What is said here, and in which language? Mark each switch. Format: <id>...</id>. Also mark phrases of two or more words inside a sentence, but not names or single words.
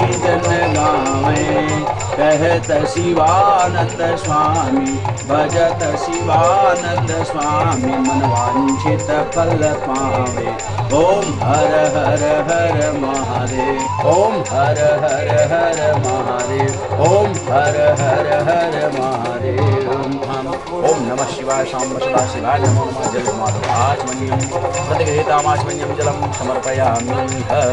<hi>जन गावे कहत शिवानंद स्वामी भजत शिवानंद स्वामी मन वांछित फल पावे ओम हर हर हर महादेव ओम हर हर हर महादेव ओम हर हर हर महादेव</hi> <sa>ओम नमः शिवाय शाम सदा शिवाय नमो नमः जलमाधवाचमन्यं प्रतिगृहीतामाचमन्यं जलं समर्पयामि</sa>